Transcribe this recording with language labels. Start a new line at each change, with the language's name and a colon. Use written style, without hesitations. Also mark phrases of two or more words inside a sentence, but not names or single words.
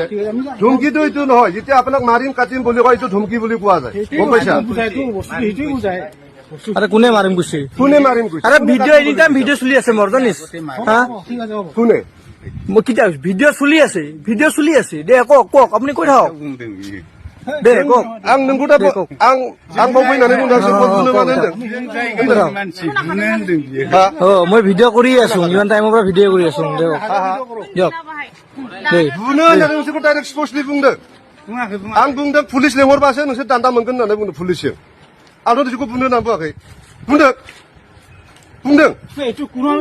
Assamese: ধমকিটো এইটো নহয়, যেতিয়া আপোনাক মাৰিম কাটিম বুলি কয়, এইটো ধমকি বুলি কোৱা যায়। গম পাইছা? বুজাইতো বস্তু সেইটোৱে বুজায়। আৰে কোনে মাৰিম কৈছে? কোনে মাৰিম কৈছে? আৰে ভিডিঅ'
English: any time
Assamese: ভিডিঅ' চলি আছে মোৰ জানিছ। হা? ঠিক আছে, হ'ব। কোনে? মই কেতিয়া ভিডিঅ' চলি আছে, ভিডিঅ' চলি আছে। দে কওক আপুনি কৈ থাকক। দে কওক।
Bodo: आं नोंखौ दा आं बावफैनानै बुंगासिनो बुंनो मानो होनदों?
Assamese: মই ভিডিঅ' কৰি আছো, ইমান টাইমৰ পৰা ভিডিঅ' কৰি আছো। দিয়ক দেই।
Bodo: बुनो होननानै नोंसोरखौ डाइरेक्ट स्पष्टलि बुंदों। आं बुंदों पुलिस लेंहरबासो नोंसोर दान्दा मोनगोन होननानै बुंदों पुलिसजों। आंथ' नोंसोरखौ बुंनो होननानै बुङाखै। बुंदों।
Assamese: এইটো কোনো